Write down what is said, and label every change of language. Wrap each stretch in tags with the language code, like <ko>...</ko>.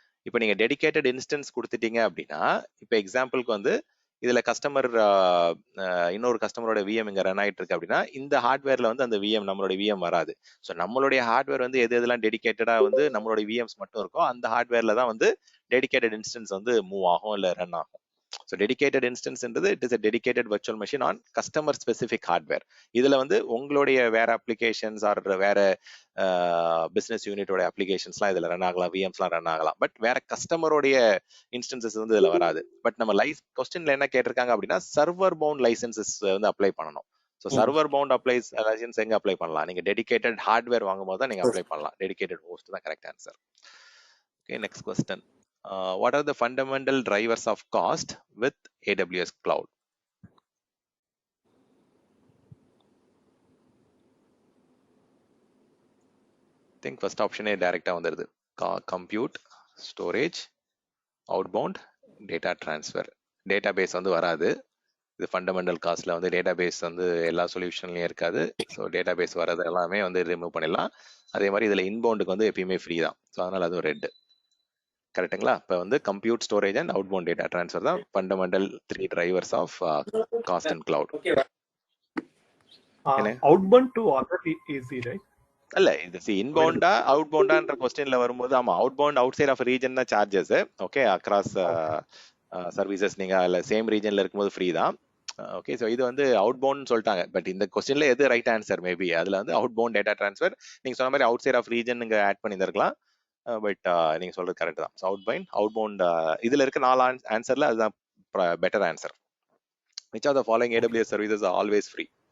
<ta>இப்போ நீங்க dedicated instance கொடுத்துட்டீங்க அப்படின்னா, இப்போ எக்ஸாம்பிளுக்கு வந்து இதுல கஸ்டமர் இன்னொரு கஸ்டமரோட விஎம் இங்க ரன் ஆயிட்டு இருக்கு அப்படின்னா, இந்த ஹார்ட்வேர்ல வந்து அந்த விஎம் நம்மளுடைய விஎம் வராது. ஸோ நம்மளுடைய ஹார்ட்வேர் வந்து எது எதெல்லாம் டெடிகேட்டடா வந்து நம்மளுடைய விஎம்ஸ் மட்டும் இருக்கோ அந்த ஹார்ட்வேர்ல தான் வந்து டெடிகேட்டட் இன்ஸ்டன்ஸ் வந்து மூவ் ஆகும் இல்ல ரன் ஆகும். So dedicated இன்ஸ்டன்ஸ்ன்றது</ta> <en>It is a dedicated virtual machine on customer specific hardware.</en> <ta>இதுல வந்து உங்களுடைய வேற அப்ளிகேஷன்ஸ் ஆர் வேற பிசினஸ் யூனிட்டோட அப்ளிகேஷன்ஸ்லாம் இதுல ரன் ஆகலாம், விஎம்ஸ்லாம் ரன் ஆகலாம். பட் வேற கஸ்டமரோடைய இன்ஸ்டன்சஸ் வந்து இதுல வராது. பட் நம்ம கொஸ்டின்ல என்ன கேட்டிருக்காங்க அப்படின்னா சர்வர் பவுண்ட் லைசன்சஸ் வந்து அப்ளை பண்ணணும். So server bound applies licence எங்க அப்ளை பண்ணலாம்? நீங்க டெடிகேட்டட் ஹார்ட்வேர் வாங்கும்போது தான் நீங்க அப்ளை பண்ணலாம். டெடிகேட்டட் ஹோஸ்ட் தான் correct answer. Okay, next question.</ta> <en>What are the fundamental drivers of cost with AWS cloud? I think first option</en> <ta>direct வந்துருது.</ta> <en>Compute, storage, outbound, data transfer.</en> <ta>Database வந்து வராது. இது fundamental காஸ்ட்ல வந்து டேட்டாபேஸ் வந்து எல்லா சொல்யூஷன்லயும் இருக்காது. ஸோ டேட்டாபேஸ் வரது எல்லாமே வந்து ரிமூவ் பண்ணிடலாம். அதே மாதிரி இதுல இன்பவுண்டுக்கு வந்து எப்பயுமே ஃப்ரீ தான். ஸோ அதனால அது ரெட். கரெக்டுங்களா? இப்போ வந்து compute, storage and outbound data transfer தான் fundamental 3 drivers of cost and cloud.</ta> <en>Outbound to other easy, right?</en> <ta>இல்ல இது இன்பவுண்டா அவுட்பவுண்டான்ற கொஸ்டின்ல வரும்போது ஆமா outbound out side of region தான் சார்ஜஸ். ஓகே, அக்ராஸ் சர்வீசஸ் நீங்க இல்ல சேம் ரீஜன்ல இருக்கும்போது ஃப்ரீ தான். ஓகே, ஸோ இது வந்து அவுட்பவுண்ட் சொல்லிட்டாங்க. பட் இந்த கொஸ்டின்ல எது ரைட் ஆன்சர்? மேபி அதுல வந்து அவுட்பவுண்ட் டேட்டா ட்ரான்ஸ்ஃபர் நீங்க சொன்ன மாதிரி அவுட் சைட் ஆஃப் ரீஜன் நீங்க ஆட் பண்ணியிருக்கலாம். பட் நீங்க சொல்றது கரெக்ட் தான். அவுட்பவுண்ட் இதுல இருக்க 4 ஆன்சர்ல அதுதான் better answer.</ta> <en>which of the following AWS services are always free?</en>